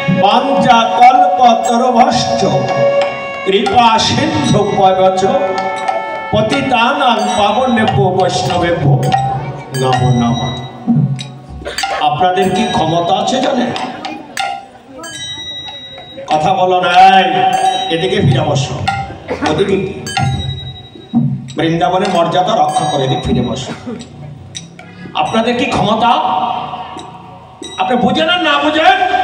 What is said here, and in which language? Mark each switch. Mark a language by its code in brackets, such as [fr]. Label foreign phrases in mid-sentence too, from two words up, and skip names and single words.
[sa] वाञ्छा कल्पतरुभ्यश्च कृपा सिन्धुभ्यश्च पतितानां पावनेभ्यो वैष्णवेभ्यो नमो नमः। [bn] আপনাদের কি ক্ষমতা আছে জানেন? কথা বলো নাই, এদিকে ফিরে বসো। ওদিকে বৃন্দাবনের মর্যাদা রক্ষা করে এদিকে ফিরে বসো। আপনাদের কি ক্ষমতা? আপনি বুঝেন না বুঝেন?